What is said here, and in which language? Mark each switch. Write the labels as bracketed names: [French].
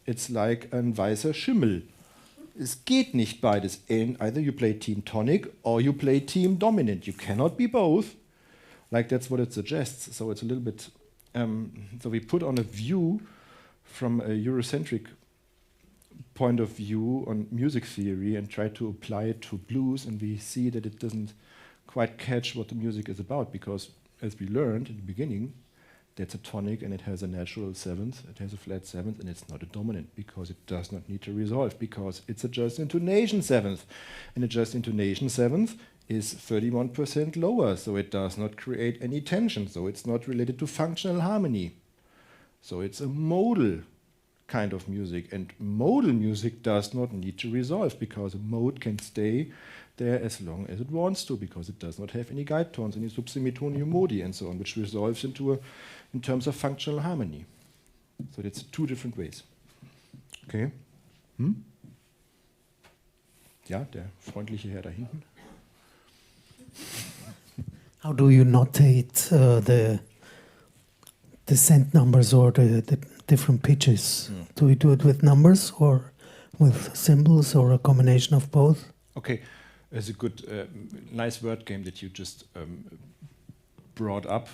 [English] It's like [German] ein weißer Schimmel. Es geht nicht beides. [English] Either you play team tonic or you play team dominant. You cannot be both. Like that's what it suggests. So it's a little bit. So we put on a view from a Eurocentric point of view on music theory and try to apply it to blues, and we see that it doesn't quite catch what the music is about, because as we learned in the beginning, that's a tonic and it has a natural 7th, it has a flat 7th, and it's not a dominant, because it does not need to resolve, because it's a just intonation 7th, and a just intonation 7th is 31% lower, so it does not create any tension, so it's not related to functional harmony. So it's a modal kind of music, and modal music does not need to resolve, because a mode can stay there as long as it wants to, because it does not have any guide tones, any subsemitonium modi and so on, which resolves into in terms of functional harmony. So that's two different ways. Okay. [German] Ja, der freundliche Herr da hinten. [English] How do you notate the descent numbers or the different pitches? Do you do it with numbers or with symbols or a combination of both? Okay, it's a good, nice word game that you just brought up.